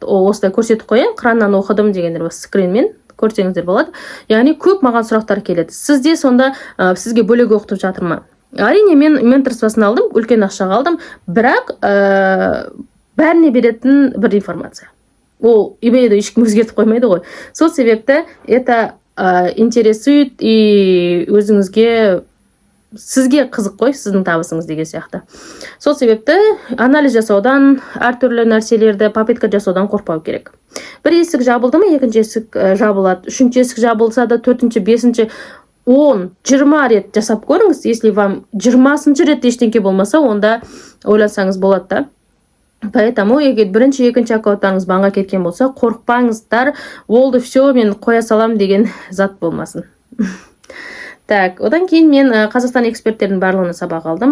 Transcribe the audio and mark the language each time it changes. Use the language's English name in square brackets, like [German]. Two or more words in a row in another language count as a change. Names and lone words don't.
[Kazakh] Осылай көрсетіп қояйын, Қыраннан оқыдым дегендер скринмен көрсеңіздер болады. Яғни көп маған сұрақтар келеді. Сізде сонда сізге бөлек оқытып жатыр ма? Әрине мен менторствосын алдым, үлкен ақшаға алдым, бірақ бәріне беретін бір информация. Ол eBay-ді ешкім өзгертіп қоймайды ғой. Сол себепті [Russian] это интересует и [Kazakh] сізге қызық қой, сіздің табысыңыз деген сияқты. Сол себепті анализ жасаудан, әртүрлі нәрселерді попытка жасаудан қорқпау керек. Бір есік жабылды ма, екінші есік жабылады. Үшінші есік жабылса да, төртінші, бесінші 10-20 рет жасап көріңіз. [Russian] Если вам [Kazakh] 20-шы рет ештеңке болмаса, онда ойлансаңыз болады да. Поэтому егер бірінші, екінші аккаунттарыңыз банға кеткен болса, қорықпаңыздар, болды, все, мен қоя салам деген зат болмасын. Так, одан кейін мен Қазақстан эксперттердің барлығына сабақ алдым.